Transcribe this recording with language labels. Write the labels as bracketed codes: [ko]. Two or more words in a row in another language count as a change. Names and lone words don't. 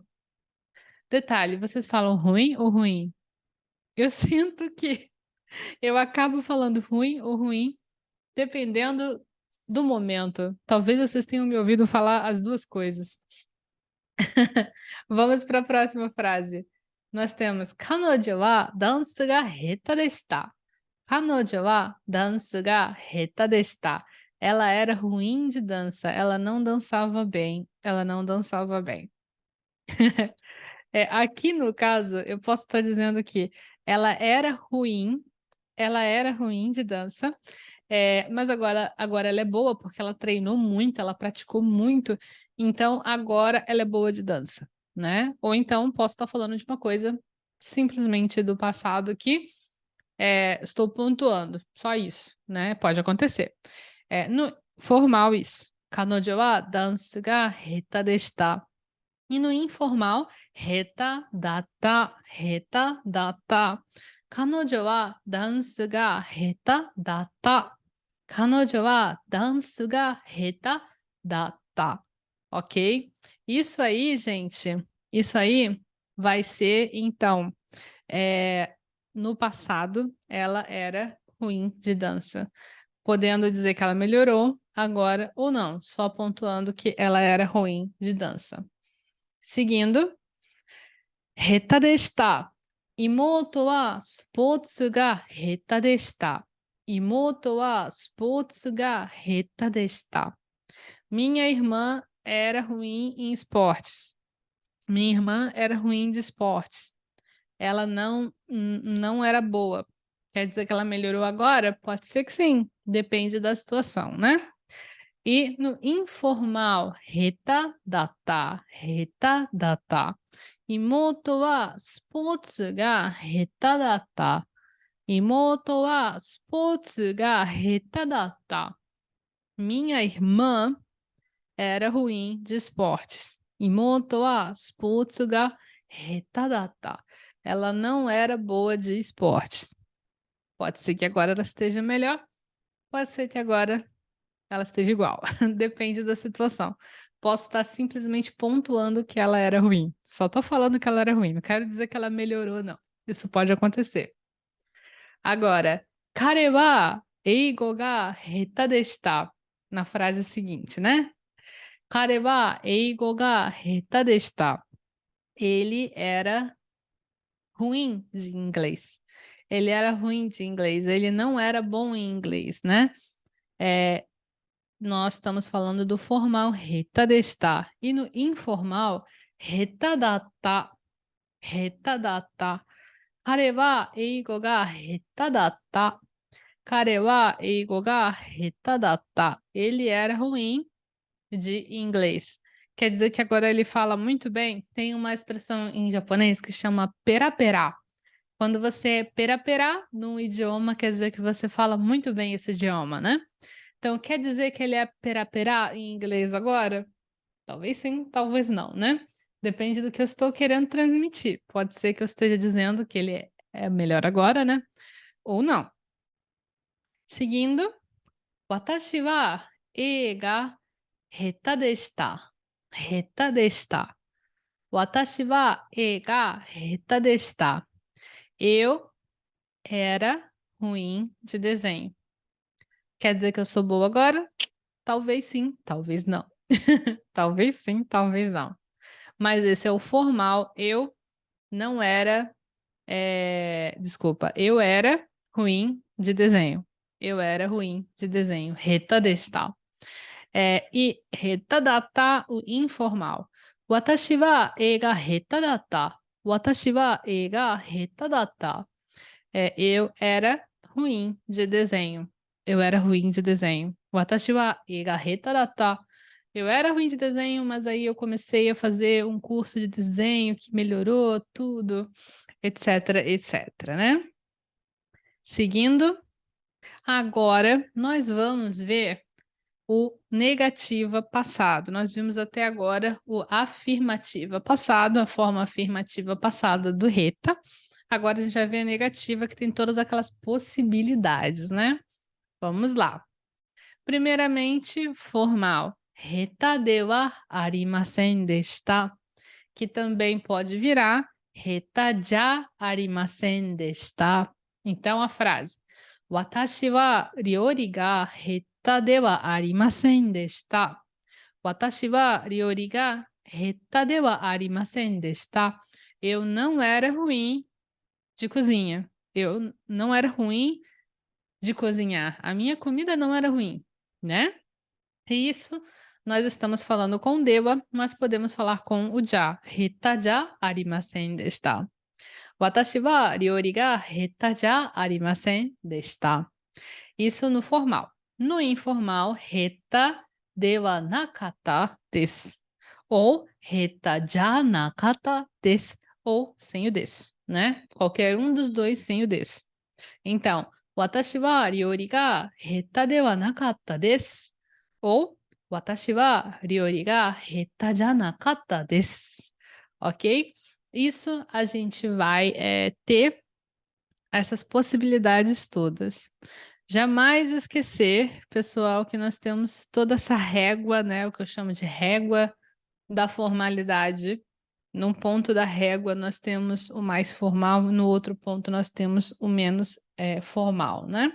[pt] Detalhe, vocês falam ruim ou ruim? Eu sinto que eu acabo falando ruim ou ruim, dependendo do momento. Talvez vocês tenham me ouvido falar as duas coisas. Vamos para a próxima frase. Nós temos [ja] 彼女はダンスが下手でした. 彼女はダンスが下手でした. [pt] Ela era ruim de dança, ela não dançava bem, ela não dançava bem. Aqui no caso, eu posso estar dizendo que ela ela era ruim de dança, mas agora ela é boa, porque ela treinou muito, ela praticou muito, então agora ela é boa de dança, né. Ou então posso estar falando de uma coisa simplesmente do passado que, estou pontuando, só isso, né, pode acontecer. No formal isso, [ja] "彼女はダンスが下手でした". [pt] E no informal, [ja] "下手だった", "下手だった". "彼女はダンスが下手だった". "彼女はダンスが下手だった". [pt] Ok? Isso aí, gente, isso aí vai ser, então, eh, no passado, ela era ruim de dança, podendo dizer que ela melhorou agora ou não, só pontuando que ela era ruim de dança. Seguindo, [ja] 下手でした。妹はスポーツが下手でした。妹はスポーツが下手でした。 [pt] Minha irmã era ruim em esportes. Minha irmã era ruim de esportes. Ela não era boa. Quer dizer que ela melhorou agora? Pode ser que sim, depende da situação, né? E no informal, [ja] 下手だった, 下手だった. 妹はスポーツが下手だった。妹はスポーツが下手だった。 [pt] Minha irmã era ruim de esportes. [ja] 妹はスポーツが下手だった. [pt] Ela não era boa de esportes. Pode ser que agora ela esteja melhor, pode ser que agora ela esteja igual. Depende da situação. Posso estar simplesmente pontuando que ela era ruim. Só estou falando que ela era ruim. Não quero dizer que ela melhorou, não. Isso pode acontecer. Agora, [ja] 彼は英語が下手でした. [pt] Na frase seguinte, né? [ja] 彼は英語が下手でした. [pt] Ele era ruim de inglês. Ele era ruim de inglês. Ele não era bom em inglês, né? Nós estamos falando do formal [ja] 下手でした. [pt] E no informal, [ja] 下手だった. 下手だった. 彼は英語が下手だった. 彼は英語が下手だった. [pt] Ele era ruim de inglês. Quer dizer que agora ele fala muito bem. Tem uma expressão em japonês que chama perapera. Quando você perapera num idioma, quer dizer que você fala muito bem esse idioma, né? Então, quer dizer que ele é perapera em inglês agora? Talvez sim, talvez não, né? Depende do que eu estou querendo transmitir. Pode ser que eu esteja dizendo que ele é melhor agora, né? Ou não. Seguindo, [ja] 私は絵が下手でした. 下手でした. 私は絵が下手でした. [pt] Eu era ruim de desenho. Quer dizer que eu sou boa agora? Talvez sim, talvez não. Talvez sim, talvez não. Mas esse é o formal. Eu não era. Desculpa, eu era ruim de desenho. Eu era ruim de desenho. [ja] 下手でした. E 下手だった, [pt] o informal. [ja] 私は絵が下手だった. 私は絵が下手だった. [pt] Eu era ruim de desenho. Eu era ruim de desenho. [ja] 私は絵が下手だった. [pt] Eu era ruim de desenho, mas aí eu comecei a fazer um curso de desenho que melhorou tudo, etc, etc, né? Seguindo, agora nós vamos ver o negativa passado. Nós vimos até agora o afirmativa passado, a forma afirmativa passada do reta. Agora a gente vai ver a negativa, que tem todas aquelas possibilidades, né? Vamos lá. Primeiramente, formal. [ja] 下手ではありませんでした, [pt] que também pode virar [ja] 下手じゃありませんでした. [pt] Então, a frase: [ja] 私は料理が下手ではありませんでした. 私は料理が下手ではありませんでした. [pt] Eu não era ruim de cozinha. Eu não era ruim de cozinhar. A minha comida não era ruim, né? E isso nós estamos falando com dewa, mas podemos falar com o ja. [ja] 下手じゃありませんでした. 私は料理が下手じゃありませんでした. [pt] Isso no formal. No informal, [ja] 下手ではなかったです. Ou 下手じゃなかったです. [pt] Ou sem o desu, né? Qualquer um dos dois sem o desu. [ja] Então, 私は料理が下手ではなかったです. Ou 私は料理が下手じゃなかったです. [pt] Ok? Isso a gente vai ter essas possibilidades todas. Jamais esquecer, pessoal, que nós temos toda essa régua, né? O que eu chamo de régua da formalidade. Num ponto da régua nós temos o mais formal, no outro ponto nós temos o menos formal, né?